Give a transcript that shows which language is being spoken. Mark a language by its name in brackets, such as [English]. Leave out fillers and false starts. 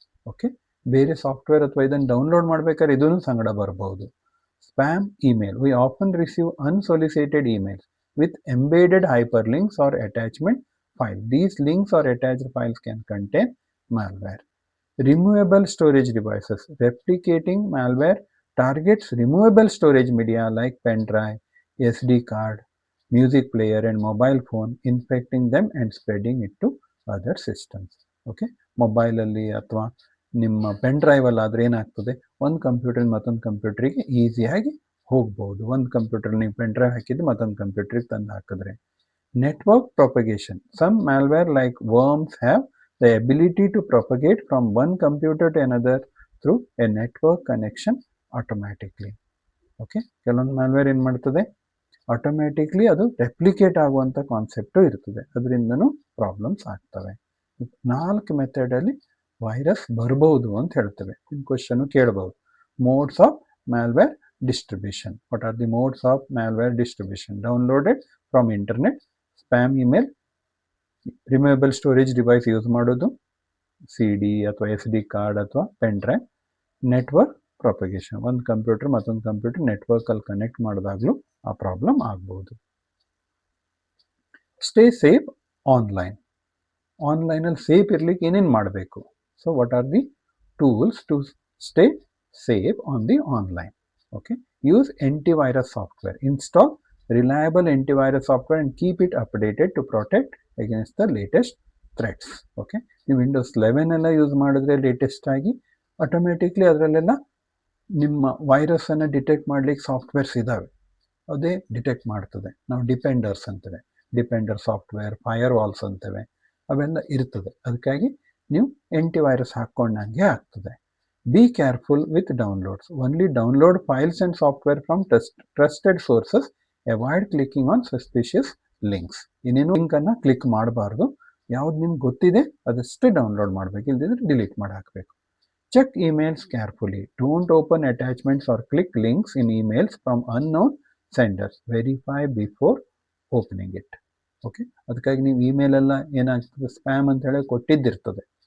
[Kannada] Okay, ಬೇರೆ software ಅಥವಾ ಇದನ್ನು ಡೌನ್ಲೋಡ್ ಮಾಡ್ಬೇಕಾದ್ರೆ ಇದೂ ಸಂಗಡ ಬರ್ಬೋದು. [English] Spam email. We often receive unsolicited emails with embedded hyperlinks or attachment file. These links or attached files can contain malware. Removable storage devices. Replicating malware targets removable storage media like pen drive, SD card, music player and mobile phone, infecting them and spreading it to other systems. [Kannada] Okay, mobile ಅಲ್ಲಿ ಅಥವಾ ನಿಮ್ಮ pen drive ಅಲ್ಲಿ ಆದ್ರೆ ಏನಾಗ್ತದೆ, ಒಂದು computer ಮತ್ತೊಂದು ಕಂಪ್ಯೂಟರ್ಗೆ ಈಸಿಯಾಗಿ ಹೋಗ್ಬೋದು. ಒಂದು ಕಂಪ್ಯೂಟರ್ ನೀವು ಪೆನ್ ಡ್ರೈವ್ ಹಾಕಿದ್ದು ಮತ್ತೊಂದು ಕಂಪ್ಯೂಟರ್ಗೆ ತಂದು ಹಾಕಿದ್ರೆ. [English] Network propagation. Some malware like worms have the ability to propagate from one computer to another through a network connection automatically. [Kannada] Okay, ಕೆಲವೊಂದು ಮ್ಯಾಲ್ವೇರ್ ಏನು ಮಾಡ್ತದೆ, ಆಟೋಮ್ಯಾಟಿಕ್ಲಿ ಅದು ರೆಪ್ಲಿಕೇಟ್ ಆಗುವಂಥ ಕಾನ್ಸೆಪ್ಟು ಇರ್ತದೆ, ಅದರಿಂದನೂ ಪ್ರಾಬ್ಲಮ್ಸ್ ಆಗ್ತವೆ. 4 ಮೆಥಡಲ್ಲಿ ವೈರಸ್ ಬರ್ಬೋದು ಅಂತ ಹೇಳ್ತೇವೆ. ಕ್ವಶನ್ನು ಕೇಳಬಹುದು. [English] Modes of malware distribution. What are the modes of malware distribution? Downloaded from internet, spam email, removable storage device [Kannada] use ಮಾಡೋದು, CD ಅಥವಾ SD ಕಾರ್ಡ್ ಅಥವಾ ಪೆನ್ ಡ್ರೈವ್. [English] Network propagation. [Kannada] ಒಂದು ಕಂಪ್ಯೂಟರ್ ಮತ್ತೊಂದು ಕಂಪ್ಯೂಟರ್ ನೆಟ್ವರ್ಕಲ್ಲಿ ಕನೆಕ್ಟ್ ಮಾಡಿದಾಗಲೂ ಆ problem ಆಗ್ಬೋದು. [English] Stay safe online. [Kannada] ಆನ್ಲೈನಲ್ಲಿ safe ಇರ್ಲಿಕ್ಕೆ ಏನೇನು ಮಾಡಬೇಕು? [English] So what are the tools to stay safe on the online? Okay, use antivirus software. Install reliable antivirus software and keep it updated to protect against the latest threats. [Kannada] Okay, ನೀವು Windows 11 ಎಲ್ಲ use ಮಾಡಿದ್ರೆ latest ಆಗಿ automatically ಅದರಲ್ಲೆಲ್ಲ ನಿಮ್ಮ ವೈರಸ್ಸನ್ನು detect ಮಾಡಲಿಕ್ಕೆ softwares ಇದ್ದಾವೆ, ಅದೇ detect ಮಾಡ್ತದೆ. ನಾವು ಡಿಪೆಂಡರ್ಸ್ ಅಂತೇವೆ, ಡಿಪೆಂಡರ್ ಸಾಫ್ಟ್ವೇರ್, ಫೈರ್ ವಾಲ್ಸ್ ಅಂತೇವೆ, ಅವೆಲ್ಲ ಇರ್ತದೆ. ಅದಕ್ಕಾಗಿ ನೀವು ಆಂಟಿವೈರಸ್ ಹಾಕ್ಕೊಂಡಂಗೆ ಆಗ್ತದೆ. [English] Be careful with downloads. Only download files and software from trusted sources. Avoid clicking on suspicious links. [Kannada] ಇನ್ನೇನು ಲಿಂಕನ್ನು ಕ್ಲಿಕ್ ಮಾಡಬಾರ್ದು. ಯಾವ್ದು ನಿಮ್ಗೆ ಗೊತ್ತಿದೆ ಅದಷ್ಟೇ ಡೌನ್ಲೋಡ್ ಮಾಡಬೇಕು, ಇಲ್ಲದಿದ್ರೆ ಡಿಲೀಟ್ ಮಾಡಿ ಹಾಕಬೇಕು. [English] Check emails carefully. Don't open attachments or click links in emails from unknown senders. Verify before opening it. [Kannada] Okay, ಅದಕ್ಕಾಗಿ ನೀವು ಇಮೇಲೆಲ್ಲ ಏನಾಗ್ತದೆ, ಸ್ಪ್ಯಾಮ್ ಅಂತ ಹೇಳಿ ಕೊಟ್ಟಿದ್ದಿರ್ತದೆ.